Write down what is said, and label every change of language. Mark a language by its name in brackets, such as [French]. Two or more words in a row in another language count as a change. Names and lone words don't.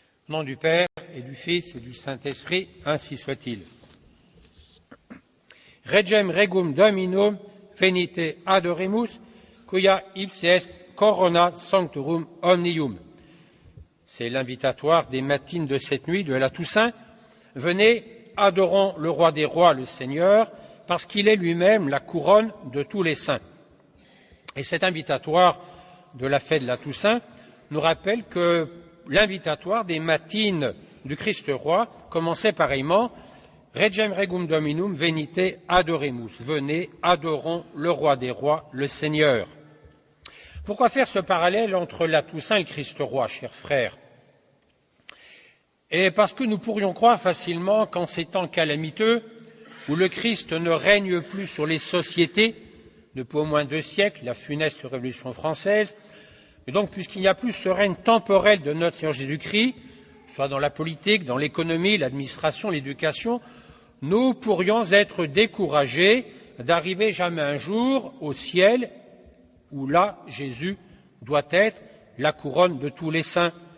[French] Au nom du Père et du Fils et du Saint-Esprit, ainsi soit-il. [Latin] Regem regum Dominum venite adoremus, quia ipse est corona sanctorum omnium. [French] C'est l'invitatoire des matines de cette nuit de la Toussaint. Venez, adorons le roi des rois, le Seigneur, parce qu'il est lui-même la couronne de tous les saints. Et cet invitatoire de la fête de la Toussaint nous rappelle que l'invitatoire des matines du Christ roi commençait pareillement [Latin] Regem regum Dominum venite adoremus. [French] Venez, adorons le roi des rois, le Seigneur. Pourquoi faire ce parallèle entre la Toussaint et le Christ roi, chers frères? Et parce que nous pourrions croire facilement qu'en ces temps calamiteux, où le Christ ne règne plus sur les sociétés, depuis au moins 2 siècles, la funeste Révolution française, et donc puisqu'il n'y a plus ce règne temporel de notre Seigneur Jésus-Christ, soit dans la politique, dans l'économie, l'administration, l'éducation, nous pourrions être découragés d'arriver jamais un jour au ciel où là, Jésus doit être la couronne de tous les saints.